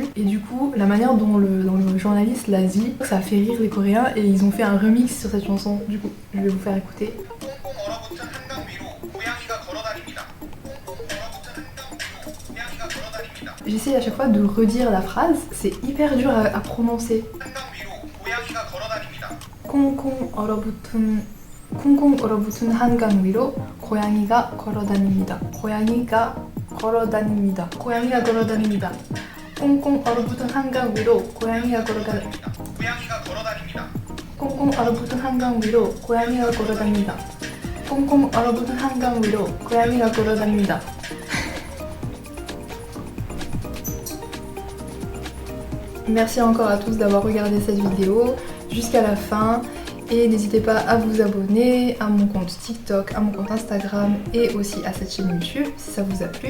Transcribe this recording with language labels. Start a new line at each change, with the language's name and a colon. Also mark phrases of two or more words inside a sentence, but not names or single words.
French: Et du coup la manière dont le journaliste l'a dit, ça a fait rire les Coréens et ils ont fait un remix sur cette chanson. Du coup je vais vous faire écouter. J'essaie à chaque fois de redire la phrase, c'est hyper dur à prononcer.
Korean: 콩콩 얼어붙은 한강 위로 고양이가 걸어다닙니다. 고양이가 걸어다닙니다. 고양이가 걸어다닙니다. 콩콩 얼어붙은 한강 위로 고양이가 걸어다닙니다. 콩콩 얼어붙은 한강 위로 고양이가 걸어다닙니다. 콩콩 얼어붙은 한강 위로 고양이가 걸어다닙니다.
French: Merci encore à tous d'avoir regardé cette vidéo jusqu'à la fin et n'hésitez pas à vous abonner à mon compte TikTok, à mon compte Instagram et aussi à cette chaîne YouTube si ça vous a plu.